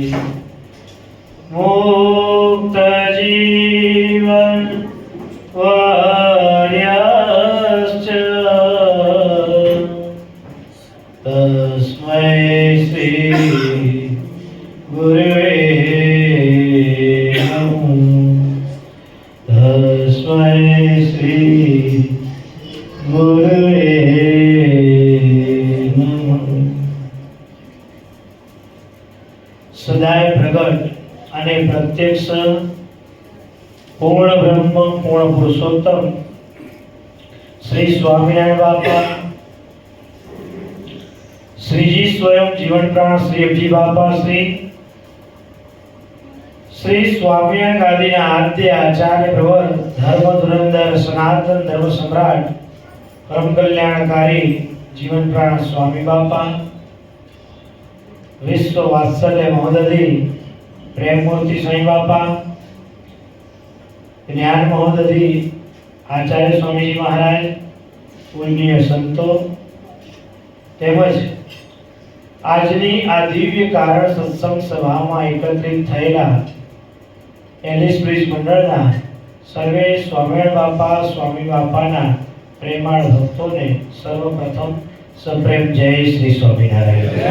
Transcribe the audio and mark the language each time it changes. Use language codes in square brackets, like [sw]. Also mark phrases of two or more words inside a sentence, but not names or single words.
[sa] मुक्त जीवन वर्यश्च तस्मै श्री गुरुवे नमः तस्मै श्री गुरुवे नमः। [gu] સદાય પ્રગટ અને પ્રત્યક્ષ પૂર્ણ બ્રહ્મ પૂર્ણ પુરુષોત્તમ શ્રી સ્વામિનારાયણ બાપા શ્રીજી સ્વયં જીવન પ્રાણ શ્રી અબજી બાપા શ્રી સ્વામિનારાયણ ગાદીના આદ્ય આચાર્ય પ્રવર ધર્મ ધુરંધર સનાતન ધર્મ સમ્રાટ પરમ કલ્યાણકારી જીવન પ્રાણ સ્વામી બાપા વિશ્વ વાત્સલ્ય મહોદધિ પ્રેમ મૂર્તિ સ્વામી બાપા જ્ઞાન મહોદધિ આચાર્ય સ્વામી જી મહારાજ પૂજ્ય સંતો તેમજ આજની આ દિવ્ય કારણ સત્સંગ સભામાં એકત્રિત થયેલા એલિસ બ્રિજ મંડળના સર્વે સ્વામિનારાયણ બાપા સ્વામી બાપાના પ્રેમાળ ભક્તોને સર્વપ્રથમ સપ્રેમ જય શ્રી સ્વામિનારાયણ।